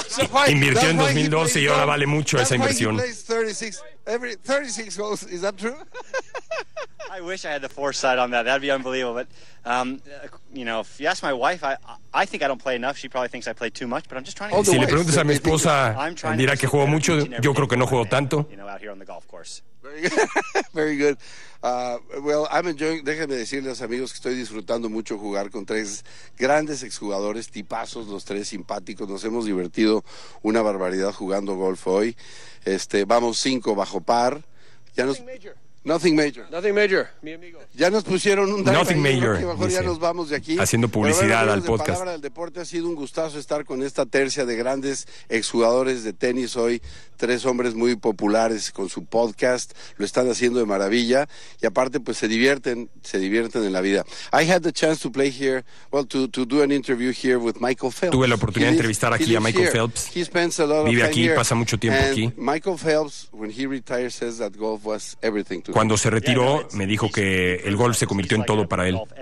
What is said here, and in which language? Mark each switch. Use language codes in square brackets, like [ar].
[en] So why, [es] invirtió en 2012 y ahora vale mucho esa inversión. [en] That's why he plays 36 goals. Is that true? I wish I had the foresight on that. That'd be unbelievable. But, if you ask my wife, I think I don't play enough. She probably thinks I play too much, but I'm just trying to... [es] Si le preguntas a mi esposa, dirá que juego mucho. Yo creo que no juego tanto. [en] You know, out here on the golf course. Very good. I'm enjoying. [es] Déjenme decirles, amigos, que estoy disfrutando mucho jugar con tres grandes exjugadores, tipazos, los tres simpáticos. Nos hemos divertido una barbaridad jugando golf hoy. Vamos 5 bajo par. [en] Nothing major, [es] mi amigo. Ya nos pusieron un daño. [en] Nothing major. [es] Ya nos vamos de aquí. Haciendo publicidad bueno, al podcast. Palabra del deporte, ha sido un gustazo estar con esta tercia de grandes exjugadores de tenis hoy. Tres hombres muy populares con su podcast. Lo están haciendo de maravilla. Y aparte, pues se divierten en la vida. [en] I had the chance to play here, to do an interview here with Michael Phelps. [es] Tuve la oportunidad de entrevistar aquí a Michael Phelps. [en] He spends a lot of time here. [es] Vive aquí, pasa mucho tiempo [en] and [es] aquí. [en] Michael Phelps, when he retired, says that golf was everything. [es] Cuando se retiró, me dijo que el golf se convirtió en todo para él.